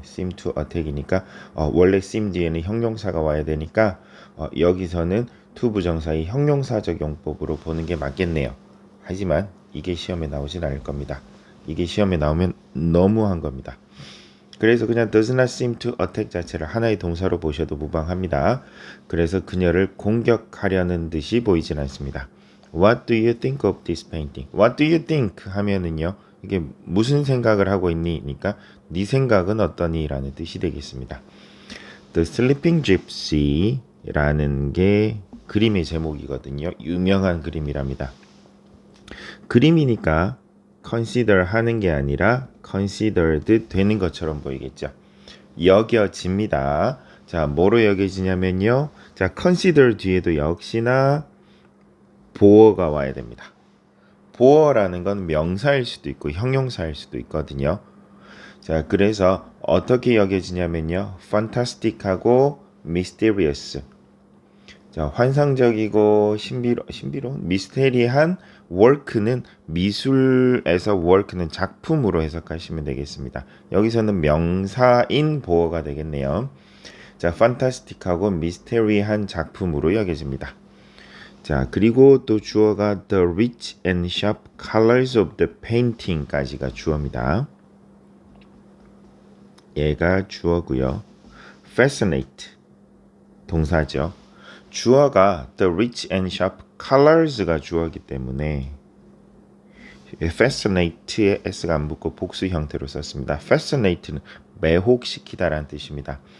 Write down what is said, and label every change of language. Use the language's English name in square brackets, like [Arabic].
[Korean] seem to attack이니까 원래 seem 뒤에는 형용사가 와야 되니까 여기서는 to 부정사의 형용사적 용법으로 보는 게 맞겠네요. 하지만 이게 시험에 나오진 않을 겁니다. 이게 시험에 나오면 너무한 겁니다. 그래서 그냥 [English] does not seem to attack [Korean] 자체를 하나의 동사로 보셔도 무방합니다. 그래서 그녀를 공격하려는 듯이 보이진 않습니다. [English] What do you think of this painting? What do you think? [Korean] 하면은요. 이게 무슨 생각을 하고 있니?니까 네 생각은 어떠니? 라는 뜻이 되겠습니다. The Sleeping Gypsy라는 게 그림의 제목이거든요. 유명한 그림이랍니다. 그림이니까 consider 하는 게 아니라 considered 되는 것처럼 보이겠죠. 여겨집니다. 자, 뭐로 여겨지냐면요. 자, consider 뒤에도 역시나 보어가 와야 됩니다. 보어라는 건 명사일 수도 있고 형용사일 수도 있거든요. 자, 그래서 어떻게 여겨지냐면요. fantastic하고 mysterious. 자, 환상적이고 신비로운 미스테리한 work는 미술에서 work는 작품으로 해석하시면 되겠습니다. 여기서는 명사인 보어가 되겠네요. 자, fantastic하고 미스테리한 작품으로 여겨집니다. 자, 그리고 또 주어가 [English] the rich and sharp colors of the painting [Korean] 까지가 주어입니다. 얘가 주어고요. fascinate 동사죠. 주어가 [English] the rich and sharp colors [Korean] 가 주어이기 때문에 fascinate에 s가 안 붙고 복수 형태로 썼습니다. fascinate는 매혹시키다라는 뜻입니다.